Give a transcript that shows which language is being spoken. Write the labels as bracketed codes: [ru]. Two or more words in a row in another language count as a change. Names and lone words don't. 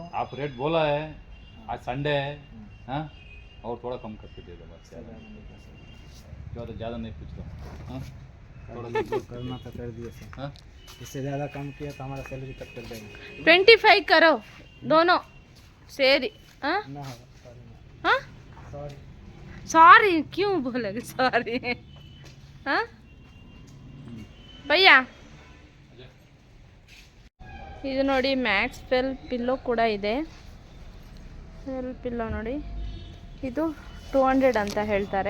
[hi] आप रेट बोला है, आज संडे है हाँ, और थोड़ा कम करके दे दो बस, ज़्यादा नहीं पूछ रहा। हाँ थोड़ा करना तो कर दिए सर हाँ इससे ज़्यादा कम किया तो हमारा [en] salary cut [hi] कर देंगे 25 करो दोनों ಸೇರಿ. ಹಾಂ ना होगा सॉरी [kn] ಹಾಂ [hi] सॉरी सॉरी क्यूँ बोलेगे सॉरी. [kn] ಹಾಂ ಭಯ್ಯ ಇದು ನೋಡಿ [en] max fill pillow [kn] ಕೂಡ ಇದೆ. [en] fill pillow [kn] ನೋಡಿ ಇದು 200 ಅಂತ ಹೇಳ್ತಾರೆ.